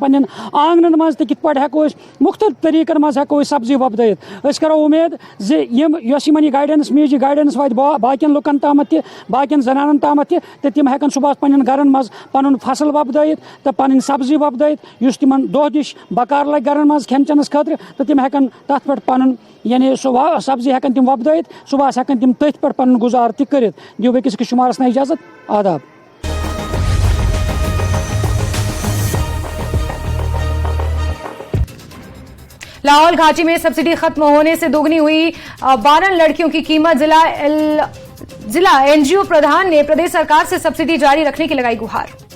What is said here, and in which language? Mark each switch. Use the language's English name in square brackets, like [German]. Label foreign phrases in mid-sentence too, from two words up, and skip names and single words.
[Kashmiri] پنٕنٮ۪ن آنگنن منٛز تہِ کِتھ پٲٹھۍ ہٮ۪کو أسۍ مُختٔلِف طٔریٖقن منٛز ہٮ۪کو أسۍ سبزی وۄپدٲیِتھ أسۍ کرو اُمید زِ یۄس یِمن یہِ گایڈنس میج یہِ گایڈنس واتہِ باقین لُکن تامَتھ تہِ باقین زنانن تامَتھ تہِ تہٕ تِم ہٮ۪کن صُبحس پنٕنٮ۪ن گرن منٛز پنُن فصل وۄپدٲیِتھ تہٕ پنٕنۍ سبزی وۄپدٲیِتھ یُس تِمن دۄہ دِش بکار لگہِ گرن منٛز کھٮ۪ن چٮ۪نس خٲطرٕ تہٕ تِم ہٮ۪کن تتھ پٮ۪ٹھ پنُن یعنی سُہ سبزی ہٮ۪کن تِم وۄپدٲیِتھ صُبحس ہٮ۪کن تِم تٔتھۍ پٮ۪ٹھ پنُن گُزارٕ تہِ کٔرِتھ دِیِو أکِس شُمارس نہٕ اِجازت آداب [Hindi] लाहौर घाटी में सब्सिडी ख़त्म होने से दोगुनी हुई 12 लड़कियों की क़ीमत ज़िला एन जी ओ प्रधान ने प्रदेश सरकार से सब्सिडी जारी रखने की लगाई गुहार